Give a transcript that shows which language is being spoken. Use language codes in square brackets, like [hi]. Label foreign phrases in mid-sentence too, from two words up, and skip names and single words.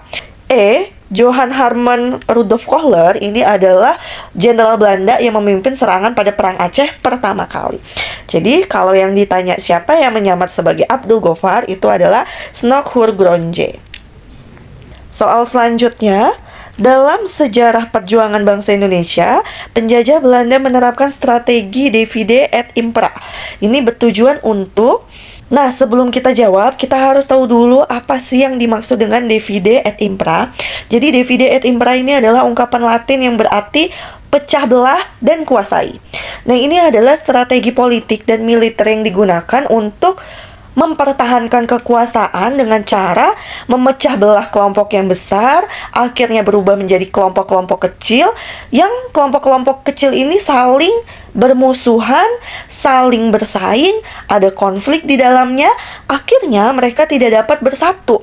[id] E, Johan Harman Rudolf Kohler ini adalah jenderal Belanda yang memimpin serangan pada Perang Aceh pertama kali. Jadi kalau yang ditanya siapa yang menyamar sebagai Abdul Ghoffar, itu adalah Snok Hurgronje. Soal selanjutnya, dalam sejarah perjuangan bangsa Indonesia, penjajah Belanda menerapkan strategi [la] divide et impera. [id] Ini bertujuan untuk Nah, sebelum kita jawab, kita harus tahu dulu apa sih yang dimaksud dengan [la] divide et impera. [id] Jadi, [la] divide et impera [id] ini adalah ungkapan Latin yang berarti pecah belah dan kuasai. Nah, ini adalah strategi politik dan militer yang digunakan untuk mempertahankan kekuasaan dengan cara memecah belah kelompok yang besar, akhirnya berubah menjadi kelompok-kelompok kecil, yang kelompok-kelompok kecil ini saling bermusuhan, saling bersaing, ada konflik di dalamnya, akhirnya mereka tidak dapat bersatu.